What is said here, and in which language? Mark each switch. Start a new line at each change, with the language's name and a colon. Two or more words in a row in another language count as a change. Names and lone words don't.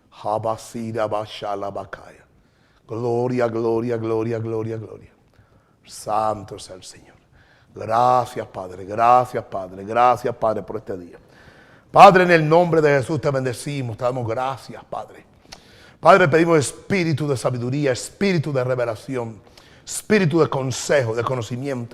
Spanish: Abasira bashala bakaya. Gloria, gloria, gloria, gloria, gloria. Santo es el Señor. Gracias, Padre, gracias, Padre, gracias, Padre, por este día. Padre, en el nombre de Jesús te bendecimos, te damos gracias, Padre. Padre, pedimos espíritu de sabiduría, espíritu de revelación, espíritu de consejo, de conocimiento.